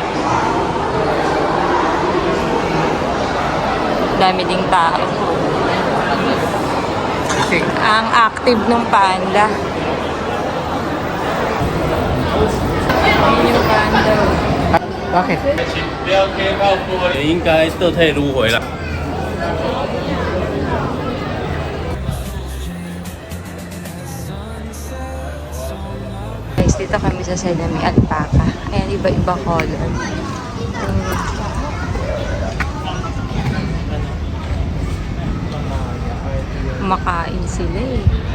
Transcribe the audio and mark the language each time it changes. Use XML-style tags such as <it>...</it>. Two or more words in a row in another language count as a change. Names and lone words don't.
<tl>Dami ding tao. Ang active ng panda. Ayan yung panda. Bakit?</tl> <zh>应该倒退撸回来。</zh> <tl>Guys, dito kami sa Sedami Alpaca. Ayan, iba-iba color. Kumakain sila eh.</tl>